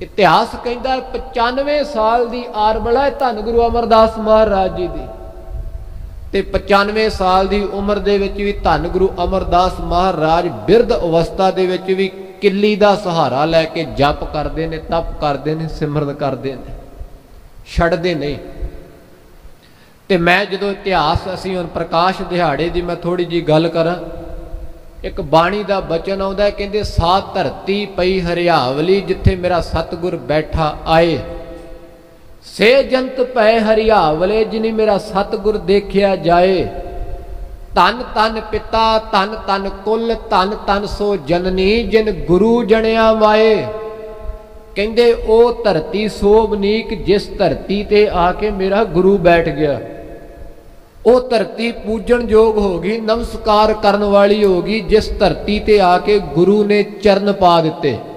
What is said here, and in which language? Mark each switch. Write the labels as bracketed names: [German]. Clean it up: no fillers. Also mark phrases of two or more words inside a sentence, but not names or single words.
[Punjabi] ਇਤਿਹਾਸ ਕਹਿਤਾ 95 ਸਾਲ ਕੀ ਆਰਬਲਾ ਹੈ ਧੰਨ ਗੁਰੂ ਅਮਰਦਾਸ ਮਹਾਰਾਜ ਜੀ ਕੀ, ਤੇ 95 ਸਾਲ ਕੀ ਉਮਰ ਦੇ ਵਿੱਚ ਭੀ ਧੰਨ ਗੁਰੂ ਅਮਰਦਾਸ ਮਹਾਰਾਜ ਬਿਰਧ ਅਵਸਥਾ ਦੇ ਵਿੱਚ ਭੀ ਕਿੱਲੀ ਕਾ ਸਹਾਰਾ ਲੈਕੇ [Hindi] जप करते हैं, तप करते हैं, [Punjabi] सिमरन करते हैं, ਛੱਡਦੇ ਨਹੀਂ। ਤੋ ਮੈਂ ਜੋ ਇਤਿਹਾਸ ਅਸੀਂ ਹੁਣ ਪ੍ਰਕਾਸ਼ ਦਿਹਾੜੇ ਕੀ ਮੈਂ ਥੋੜ੍ਹੀ ਜੀ ਗੱਲ ਕਰਾਂ, ਏਕ ਬਾਣੀ ਕਾ ਬਚਨ ਆਉਂਦਾ ਹੈ, ਕਹਿੰਦੇ ਸਾ ਧਰਤੀ ਪਈ ਹਰਿਆਵਲੀ ਜਿੱਥੇ ਮੇਰਾ ਸਤਗੁਰ ਬੈਠਾ ਆਏ, ਸੇ ਜੰਤ ਪੈ ਹਰਿਆਵਲੇ ਜਿਨੀ ਮੇਰਾ ਸਤਗੁਰ ਦੇਖਿਆ ਜਾਏ। ਧੰਨ ਧੰਨ ਪਿਤਾ ਧੰਨ ਧੰਨ ਕੁਲ ਧੰਨ ਧੰਨ ਸੋ ਜਣਨੀ ਜਿਨ ਗੁਰੂ ਜਣਿਆ ਮਾਏ। ਕਹਿੰਦੇ ਓ ਧਰਤੀ ਸੋਭਨੀਕ ਜਿਸ ਧਰਤੀ ਤੇ ਆਕੇ ਮੇਰਾ ਗੁਰੂ ਬੈਠ ਗਿਆ, [Hindi] वो धरती पूजन योग होगी, नमस्कार करने वाली होगी [Punjabi] ਜਿਸ ਧਰਤੀ ਤੇ ਆਕੇ ਗੁਰੂ ਨੇ ਚਰਨ ਪਾ ਦਿੱਤੇ।